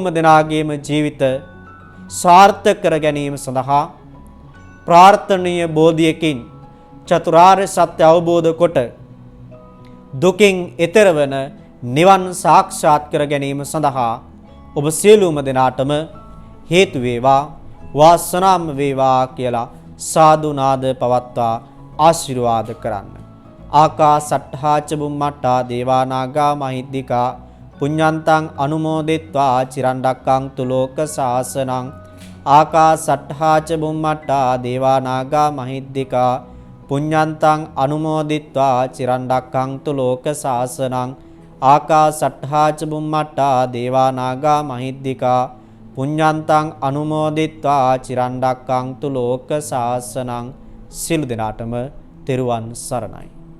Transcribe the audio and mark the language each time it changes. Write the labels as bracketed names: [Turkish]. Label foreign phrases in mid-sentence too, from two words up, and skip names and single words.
[Sinhala] දෙනාගේම ජීවිත සාර්ථක කර ගැනීම සඳහා ප්‍රාර්ථනීය බෝධියකින් චතුරාර්ය සත්‍ය අවබෝධ කොට දුකින් එතෙර වන නිවන් සාක්ෂාත් කර ගැනීම සඳහා ඔබ සියලුම දෙනාටම හේතු වේවා වාසනාම වේවා කියලා සාදු නාද පවත්වා ආශිර්වාද කරන්න. [Pali] ආකාසට්ඨා ච බුම්මට්ඨා දේවා නාග මහිද්దికා පුඤ්ඤන්තං අනුමෝදිත්වා චිරන් රැක්කන්තු ලෝක සාසනං. ආකාසට්ඨා ච බුම්මට්ඨා දේවා නාග මහිද්దికා පුඤ්ඤන්තං අනුමෝදිත්වා චිරන් රැක්කන්තු ලෝක සාසනං. ආකාසට්ඨා ච බුම්මට්ඨා දේවා නාග මහිද්దికා පුඤ්ඤන්තං අනුමෝදිත්වා චිරන් රැක්කන්තු ලෝක සාසනං. [Sinhala] සියලු දෙනාටම තෙරුවන් සරණයි.